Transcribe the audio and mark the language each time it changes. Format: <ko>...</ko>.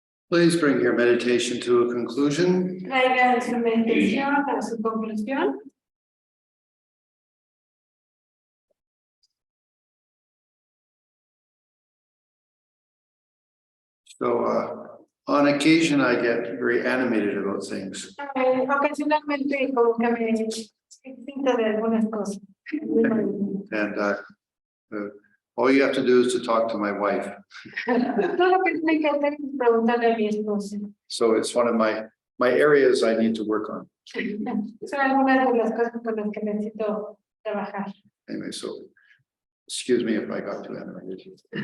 <en>Please bring your meditation to a conclusion.</en> <es>Traigan su meditación a su conclusión.</es> <en>So on occasion, I get very animated about things.</en> <es>Ocasionalmente como que me excito de algunas cosas.</es> <en>And all you have to do is to talk to my wife.</en> <es>Todo lo que tiene que hacer es preguntarle a mi esposa.</es> <en>So it's one of my areas I need to work on.</en> <es>Son algunas de las cosas con las que necesito trabajar.</es> <en>Anyway, so excuse me if I got too animated.</en>